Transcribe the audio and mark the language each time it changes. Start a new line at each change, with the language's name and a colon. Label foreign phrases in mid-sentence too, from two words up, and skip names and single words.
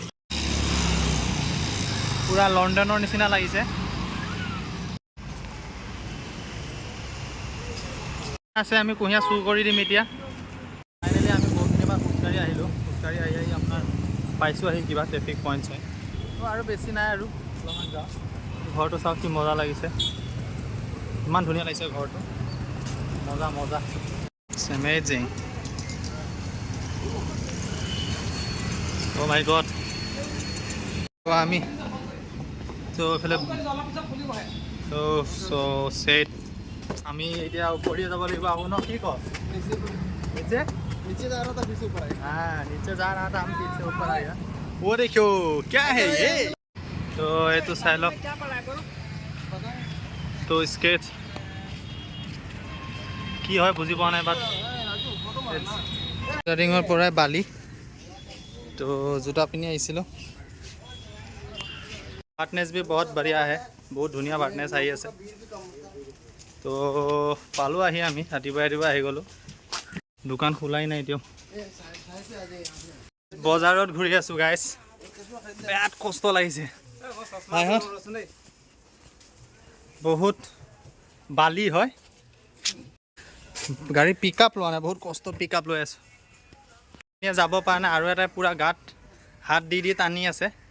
Assamese: পূৰা লণ্ডনৰ নিচিনা লাগিছে আছে আমি কুঁহিয়া চুৰ কৰি দিম এতিয়া ফাইনেলি আমি বহুতখিনি পৰা খোজকাঢ়ি আহিলোঁ খোজকাঢ়ি আহি আপোনাৰ পাইছোঁ আহি কিবা ট্ৰেফিক পইণ্ট হয় তো আৰু বেছি নাই আৰু অলপমান যাওঁ ঘৰটো চাওক কি মজা লাগিছে ইমান ধুনীয়া লাগিছে ঘৰটো মজা
English: It's amazing Oh my god
Assamese: তো আমি তো এইফালে so said আমি এতিয়া উপৰি যাব লাগিব আকৌ ন কি কওঁ
Hindi: नीचे जा रहा था पीछे ऊपर आया हाँ नीचे जा रहा था हम पीछे ऊपर आया वो देखो क्या है ये तो ये तो साइलॉक तो स्केच
Assamese: কি হয় বুজি পোৱা নাই বাট ষ্টাৰ্টিঙৰ পৰাই বালি তো জোতা পিন্ধি আহিছিলোঁ বাৰ্টনেছ
Hindi: भी बहुत बढ़िया है
Assamese: বহুত ধুনীয়া বাৰ্টনেছ আহি আছে তো পালোঁ আহি আমি ৰাতিপুৱা আহি গ'লোঁ দোকান খোলাই নাই এতিয়াও বজাৰত ঘূৰি আছোঁ গাইছ বিৰাট কষ্ট লাগিছে বহুত বালি হয় গাড়ী পিক আপ লোৱা নাই বহুত কষ্ট পিক আপ লৈ আছোঁ যাব পৰা নাই আৰু এটা পূৰা গাত হাত দি টানি আছে